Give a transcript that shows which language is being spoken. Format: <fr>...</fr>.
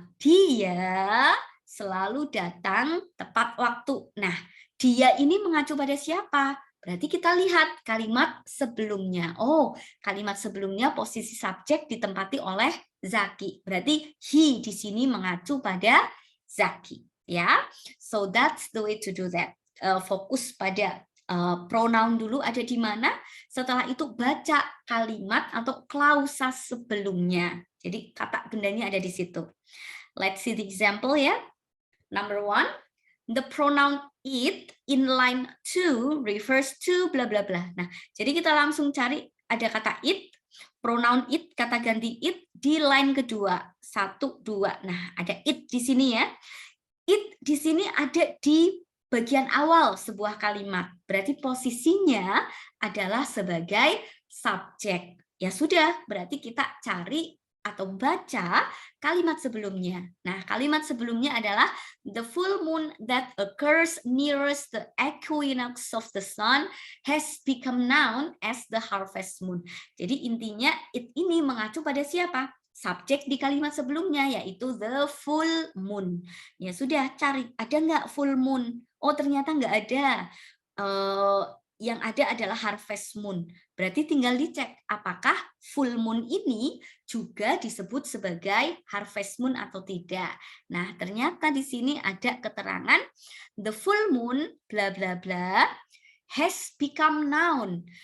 <id>Dia selalu datang tepat waktu. Nah, dia ini mengacu pada siapa? Berarti kita lihat kalimat sebelumnya. Oh, kalimat sebelumnya posisi subjek ditempati oleh Zaki. Berarti he di sini mengacu pada Zaki.</id> <en>Ya, so that's the way to do that.</en> <id>Fokus pada pronoun dulu ada di mana. Setelah itu baca kalimat atau klausa sebelumnya. Jadi kata bendanya ada di situ.</id> <en>Let's see the example</en> <id>ya.</id> <en>Number 1, the pronoun it in line 2 refers to bla bla bla.</en> <id>Nah, jadi kita langsung cari ada kata it, pronoun it, kata ganti it di line kedua. 1, 2. Nah, ada it di sini ya. It di sini ada di bagian awal sebuah kalimat. Berarti posisinya adalah sebagai subjek. Ya sudah, berarti kita cari atau baca kalimat sebelumnya. Nah, kalimat sebelumnya adalah</id> <en>the full moon that occurs nearest the equinox of the sun has become known as the harvest moon.</en> <id>Jadi intinya it ini mengacu pada siapa? Subjek di kalimat sebelumnya, yaitu</id> <en>the full moon.</en> <id>Ya sudah, cari ada nggak full moon? Oh, ternyata nggak ada. Yang ada adalah harvest moon. Berarti tinggal dicek apakah full moon ini juga disebut sebagai harvest moon atau tidak. Nah, ternyata di sini ada keterangan</id> <en>the full moon bla bla bla has become known.</en>